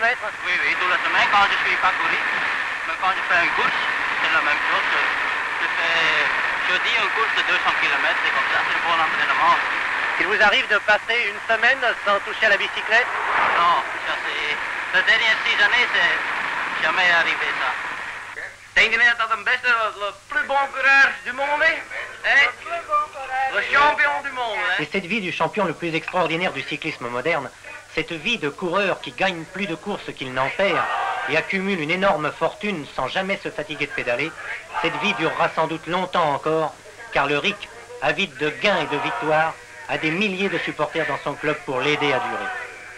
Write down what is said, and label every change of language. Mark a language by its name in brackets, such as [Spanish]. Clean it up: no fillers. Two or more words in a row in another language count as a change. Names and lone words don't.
[French] Oui, toute la semaine, quand je suis pas courir. Mais quand je fais une course, c'est la même chose. Je fais jeudi une course de 200 km, c'est comme ça, c'est un bon entraînement. Il vous arrive de passer une semaine sans toucher à la bicyclette? Non, ça c'est... Les dernières 6 années, c'est jamais arrivé ça. [Dutch] Denk je dat dat een beste, [French] le plus bon coureur du monde est? Le plus bon coureur. Le champion du monde, hein. Et cette vie du champion le plus extraordinaire du cyclisme moderne, cette vie de coureur qui gagne plus de courses qu'il n'en perd et accumule une énorme fortune sans jamais se fatiguer de pédaler, cette vie durera sans doute longtemps encore, car le RIC, avide de gains et de victoires, a des milliers de supporters dans son club pour l'aider à durer.